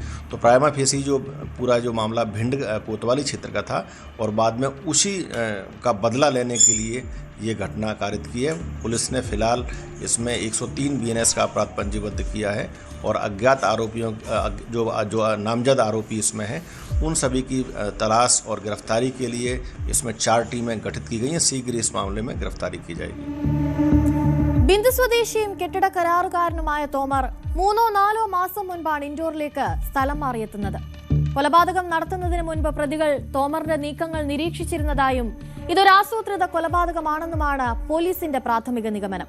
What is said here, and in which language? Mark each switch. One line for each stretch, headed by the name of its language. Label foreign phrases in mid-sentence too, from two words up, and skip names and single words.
Hindi: तो
Latin: prima facie
Hindi: जो पूरा जो मामला भिंड कोतवाली क्षेत्र का था और बाद में उसी का बदला लेने के लिए ये घटना कारित की है. पुलिस ने फिलहाल इसमें 103 BNS का अपराध पंजीबद्ध किया है और अज्ञात आरोपियों जो नामजद आरोपी इसमें हैं, उन सभी की तलाश और गिरफ्तारी के लिए इसमें 4 टीमें गठित की गई हैं. शीघ्र इस मामले में गिरफ्तारी की जाएगी.
Malayalam: ബിന്ദു സ്വദേശിയും കെട്ടിട കരാറുകാരനുമായ തോമർ 3-4 മാസം മുൻപാണ് ഇൻഡോറിലേക്ക് സ്ഥലം മാറിയെത്തുന്നത്. കൊലപാതകം നടത്തുന്നതിന് മുൻപ് പ്രതികൾ തോമറിന്റെ നീക്കങ്ങൾ നിരീക്ഷിച്ചിരുന്നതായും ഇതൊരു ആസൂത്രിത കൊലപാതകമാണെന്നുമാണ് പോലീസിന്റെ പ്രാഥമിക നിഗമനം.